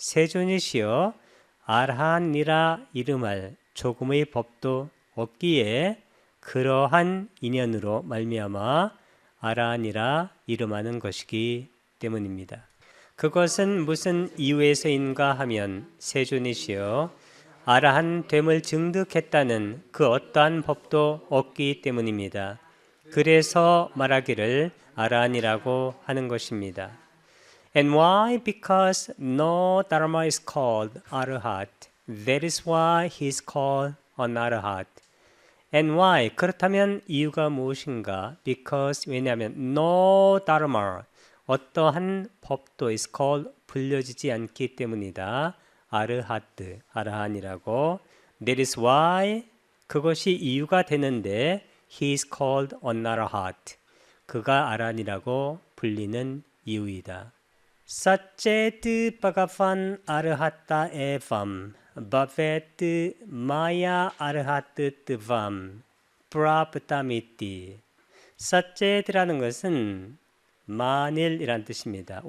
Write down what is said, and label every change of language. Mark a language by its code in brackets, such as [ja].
[ko] 세존이시여 아라한이라 이름할 조금의 법도 없기에 그러한 인연으로 말미암아 아라한이라 이름하는 것이기 때문입니다. 그것은 무슨 이유에서인가 하면 세존이시여 아라한 됨을 증득했다는 그 어떠한 법도 없기 때문입니다. 그래서 말하기를 아라한이라고 하는 것입니다. [en] And why? Because no dharma is called arahat. That is why he is called an arahat. And why? [ko] 그렇다면 이유가 무엇인가? [en] Because [ko] 왜냐하면 [en] no dharma [ko] 어떠한 법도 [en] is called [ko] 불려지지 않기 때문이다. 아르하트 아라한이라고. [en] That is why [ko] 그것이 이유가 되는데 [en] he is called an arahat. [ko] 그가 아라한이라고 불리는 이유이다. [sa] 사체드 바가반 아르하타 에밤 바베트 마야 아르하트 뜨밤 프라프타미티 [ko] 사체드라는 것은 만일이란 뜻입니다.